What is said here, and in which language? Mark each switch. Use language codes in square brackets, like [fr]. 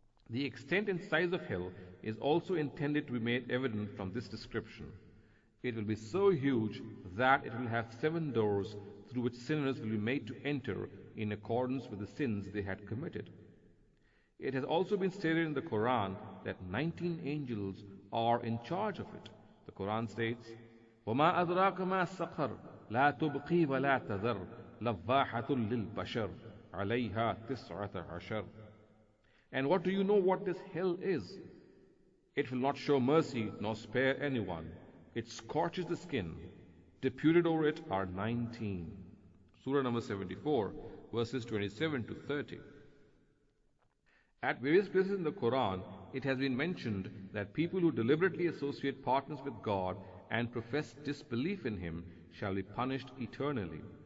[en] The extent and size of hell is also intended to be made evident from this description. It will be so huge that it will have 7 doors through which sinners will be made to enter in accordance with the sins they had committed. It has also been stated in the Quran that 19 angels are in charge of it. The Quran states, [ar] وَمَا أَدْرَاكَ مَا السَّقَرُ لَا تُبْقِي وَلَا تَذَرُ لَوَّاحَةٌ لِلْبَشَرِ عَلَيْهَا تِسْعَةَ عَشَرَ. [en] And what do you know what this hell is? It will not show mercy nor spare anyone. It scorches the skin. Deputed over it are 19. Surah number 74, verses 27 to 30. At various places in the Quran, it has been mentioned that people who deliberately associate partners with God and profess disbelief in Him shall be punished eternally.